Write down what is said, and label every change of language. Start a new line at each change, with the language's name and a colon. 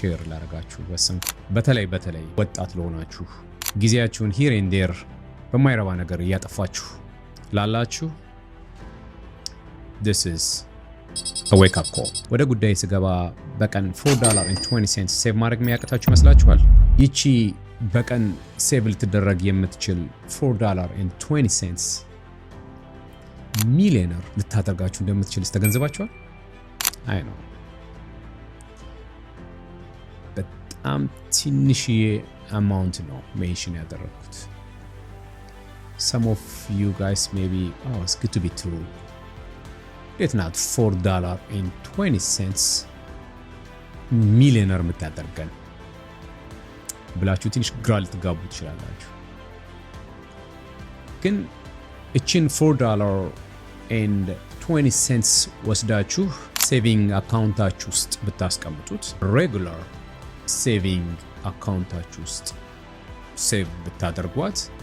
Amharic: ላረጋችሁ ወሰንኩ። በተለይ ወጣት ለሆናችሁ ጊዜያችሁን ሂር ኤንድ ዴር በማይረባ ነገር እያጠፋችሁ ላላችሁ
English: this is a wake up call።
Amharic: ወደ ጉዳይ ስገባ በቀን $4.20 ሴቭ ማድረግ የሚያቅታችሁ ይመስላችኋል? ይቺ በቀን ሴቭ ልትደረግ የምትችል $4.20 ሚሊዮነር ልታደርጋችሁ እንደምትችል ተገንዝባችኋል? አይ ነው በጣም ትንሽዬ አማውንት ነው ሜንሽን ያደረኩት።
English: some of you guys maybe it's good to be true. It's not $4.20
Amharic: ሚሊዮነር የምታደርገን ብላችሁ ትንሽ ግራ ልትጋቡ ትችላላችሁ። ግን እችን $4.20 ወስዳችሁ ሴቪንግ አካውንታችሁ ውስጥ ብታስቀምጡት ሬጉላር ሴቪንግ አካውንታችሁ ውስጥ ሴቭ ብታደርጓት